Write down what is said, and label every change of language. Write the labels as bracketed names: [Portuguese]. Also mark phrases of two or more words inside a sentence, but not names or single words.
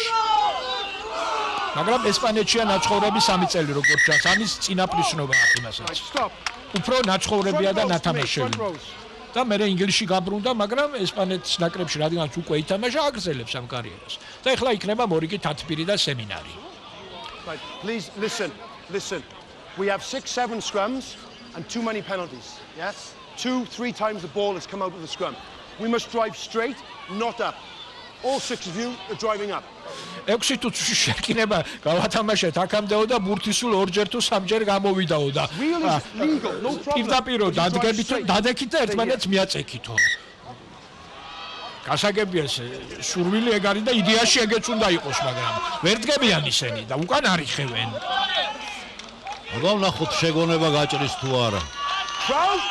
[Georgian] მაგრამ ესპანეთშია ნაცხოვრები 3 წელი როგორც ჩანს, ამის წინაპრისნობა აქვს იმასაც. [English] Stop. [Georgian] უფრო ნაცხოვრებია და ნათამაშები. და მე ინგლისში გაბრუნდა, მაგრამ ესპანეთის ნაკრებში რადგანაც უკვე ითამაშა, აგრძელებს ამ კარიერას. და ეხლა იქნება მორიგი თათბირი და სემინარი. [English] Right, please listen. We have 6-7 scrums and too many penalties. Yes? 2-3 times the ball has come out of the scrum. We must drive straight, not up. All 6 of you are driving up. [Georgian] 6 თუთში შეკინება გავათამაშეთ აქამდეო და ბურთი სულ 2-ჯერ თუ 3-ჯერ გამოვიდაო და [English] Real is legal, no problem. [Georgian] პირდაპირ დადგებით დადექით და ერთმანეთს მიაწექითო. გასაგებია სურვილი ეგ არის და იდეაში ეგეც უნდა იყოს, მაგრამ ვერ დგებიან ისინი და უკან არიხევენ. აბა ვნახოთ შეგონება გაჭრის თუ არა. [English] Crouch.